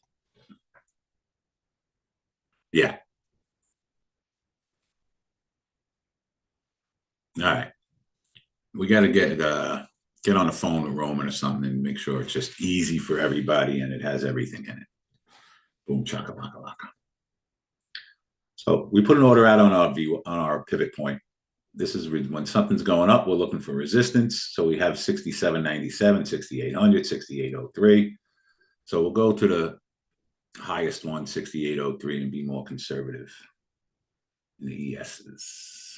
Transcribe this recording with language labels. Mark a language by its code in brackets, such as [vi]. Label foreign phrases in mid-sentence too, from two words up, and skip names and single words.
[en] Yeah. All right. We got to get on the phone with Roman or something and make sure it's just easy for everybody and it has everything in it. Boom, chaka, laka, laka. So we put an order out on our pivot point. This is when something's going up, we're looking for resistance. So we have 67.97, 6,800, 6,803. So we'll go to the highest one, 6,803, and be more conservative in the ESs.